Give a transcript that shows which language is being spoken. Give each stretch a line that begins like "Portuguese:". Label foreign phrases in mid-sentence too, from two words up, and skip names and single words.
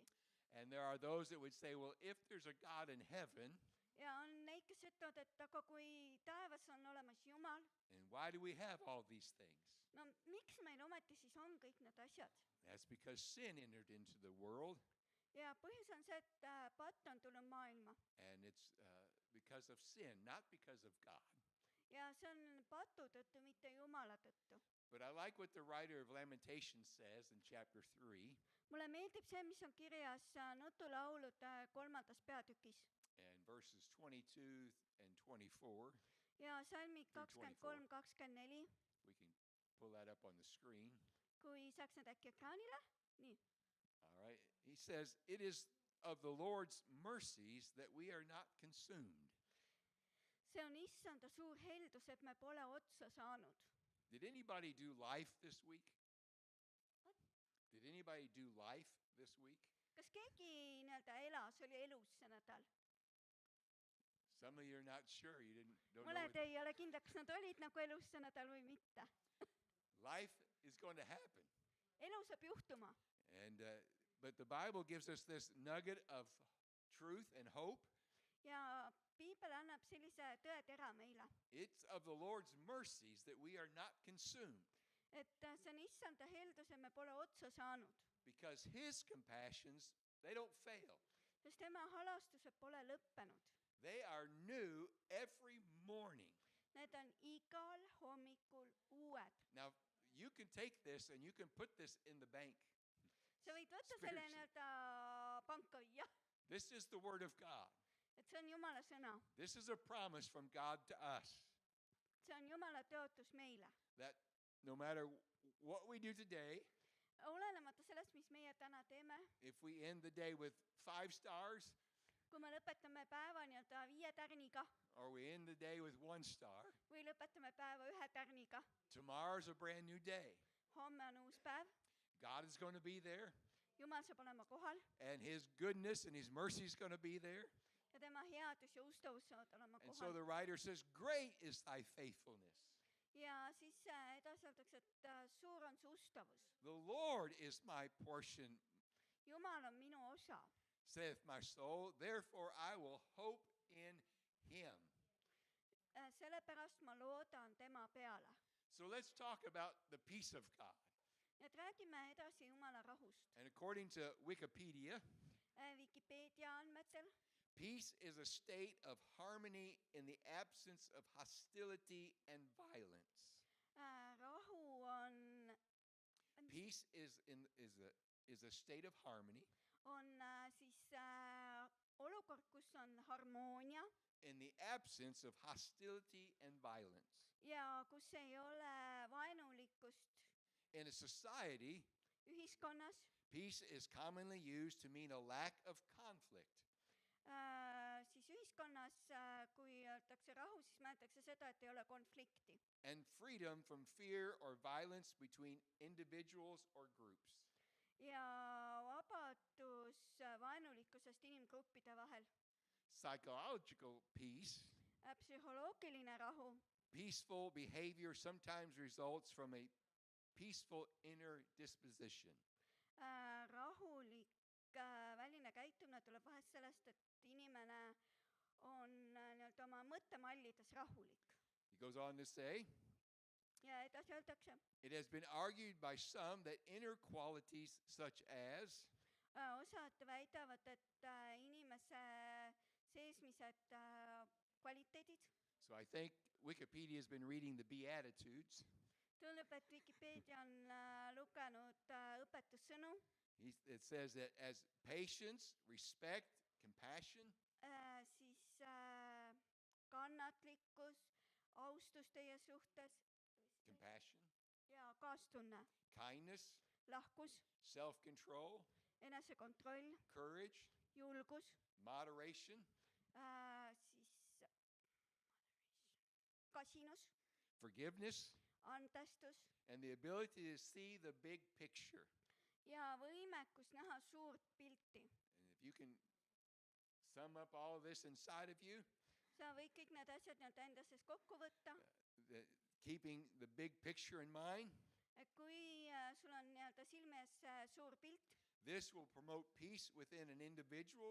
English: And there are those that would say, well, if there's a God in heaven,
Estonian: Ja on neid, kes ütlevad, et aga kui taevas on olemas Jumal,
English: then why do we have all these things?
Estonian: no miks meil ometi siis on kõik need asjad?
English: That's because sin entered into the world,
Estonian: Ja põhjus on see, et patt on tulnud maailma
English: and it's because of sin, not because of God.
Estonian: ja see on patu tõttu, mitte Jumala tõttu.
English: But I like what the writer of Lamentations says in chapter 3
Estonian: mulle meeldib see, mis on kirjas nutulaulude 3. peatükis
English: and verses 22 and 24.
Estonian: ja salmid
English: Through 23, 24. We can pull that up on the screen.
Estonian: Kui saaks need äkki ekraanile? Nii.
English: All right. He says, "It is of the Lord's mercies that we are not consumed."
Estonian: See on issanda suur heldus, et me pole otsa saanud.
English: Did anybody do life this week? What? Did anybody do life this week?
Estonian: Kas keegi nii-öelda elas, oli elus see nädal?
English: Some of you are not sure. You don't know.
Estonian: Mõned ei ole kindla, kas nad olid nagu elus see nädal või mitte.
English: Life is going to happen.
Estonian: Elu saab juhtuma.
English: And but the Bible gives us this nugget of truth and hope.
Estonian: Ja piibel annab sellise tõetera meile,
English: It's of the Lord's mercies that we are not consumed,
Estonian: et see on issanda heldus, et me pole otsa saanud,
English: because his compassions, they don't fail.
Estonian: sest tema halastused pole lõppenud.
English: They are new every morning.
Estonian: Need on igal hommikul uued.
English: Now, you can take this and you can put this in the bank.
Estonian: Sa võid võtta selle
English: Spiritually.
Estonian: nii-öelda panka, jah,
English: This is the word of God.
Estonian: et see on Jumala sõna.
English: This is a promise from God to us
Estonian: See on Jumala tõotus meile.
English: that no matter what we do today,
Estonian: Olenemata sellest, mis meie täna teeme,
English: if we end the day with 5 stars
Estonian: kui me lõpetame päeva nii-öelda 5 tärniga
English: or we end the day with 1 star,
Estonian: või lõpetame päeva 1 tärniga,
English: tomorrow's a brand new day.
Estonian: homme on uus päev,
English: God is going to be there,
Estonian: Jumal saab olema kohal
English: and his goodness and his mercy is going to be there.
Estonian: ja tema headus ja ustavus saavad olema
English: And so
Estonian: kohal.
English: the writer says, "Great is thy faithfulness.
Estonian: Ja siis edasi öeldakse, et suur on su ustavus.
English: The Lord is my portion,
Estonian: Jumal on minu osa.
English: saith my soul, therefore I will hope in him."
Estonian: Sellepärast ma loodan tema peale.
English: So let's talk about the peace of God.
Estonian: Nii et räägime edasi Jumala rahust.
English: And according to Wikipedia,
Estonian: Vikipeedia andmetel
English: peace is a state of harmony in the absence of hostility and violence.
Estonian: rahu on,
English: Peace is a state of harmony
Estonian: on siis olukord, kus on harmoonia
English: in the absence of hostility and violence.
Estonian: ja kus ei ole vaenulikkust
English: In a society,
Estonian: ühiskonnas.
English: peace is commonly used to mean a lack of conflict.
Estonian: Siis ühiskonnas, kui öeldakse rahu, siis mõeldakse seda, et ei ole konflikti.
English: And freedom from fear or violence between individuals or groups.
Estonian: Ja vabadus vaenulikkusest inimgruppide vahel.
English: Psychological peace,
Estonian: Psühholoogiline rahu.
English: peaceful behavior sometimes results from a peaceful inner disposition.
Estonian: Rahulik väline käitumine tuleb vahest sellest, et inimene on nii-öelda oma mõttemallides rahulik.
English: He goes on to say,
Estonian: Ja edasi öeldakse,
English: it has been argued by some that inner qualities such as
Estonian: osad väidavad, et inimese seesmised kvaliteedid,
English: so I think Wikipedia has been reading the Beatitudes.
Estonian: tundub, et Vikipeedia on lugenud õpetussõnu,
English: It says that as patience, respect, compassion,
Estonian: siis kannatlikkus, austus teie suhtes
English: compassion,
Estonian: ja kaastunne,
English: kindness,
Estonian: lahkus,
English: self-control,
Estonian: enesekontroll,
English: courage,
Estonian: julgus,
English: moderation,
Estonian: siis kasinus,
English: forgiveness,
Estonian: andestus
English: and the ability to see the big picture.
Estonian: ja võimekus näha suurt pilti.
English: And if you can sum up all of this inside of you,
Estonian: Sa võid kõik need asjad nii-öelda enda sees kokku võtta,
English: keeping the big picture in mind,
Estonian: et kui sul on nii-öelda silme ees suur pilt,
English: this will promote peace within an individual,